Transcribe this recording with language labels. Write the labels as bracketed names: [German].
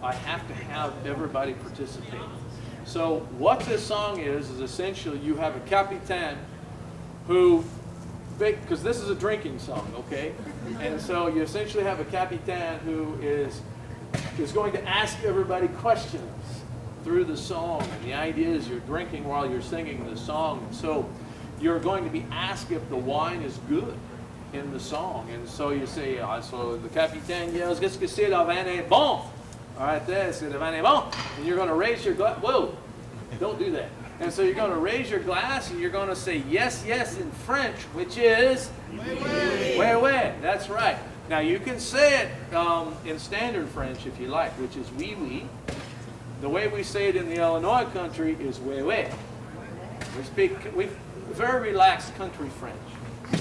[English] I have to have everybody participate. So what this song is essentially you have a capitaine who, because this is a drinking song, okay? And so you essentially have a capitaine who is going to ask everybody questions through the song. And the idea is you're drinking while you're singing the song. And so you're going to be asked if the wine is good in the song. And so you say, so the capitaine yells, [French] qu'est-ce que c'est, le vin est bon? [English] All right, there, [French] c'est le vin est bon. [English] And you're going to raise your glass. Whoa, don't do that. And so you're going to raise your glass and you're going to say yes, yes in French, which is, [French] oui, oui. [English] That's right. Now you can say it in standard French if you like, which is [French] oui, oui. [English] The way we say it in the Illinois country is [French] oui, oui. [English] We very relaxed country French.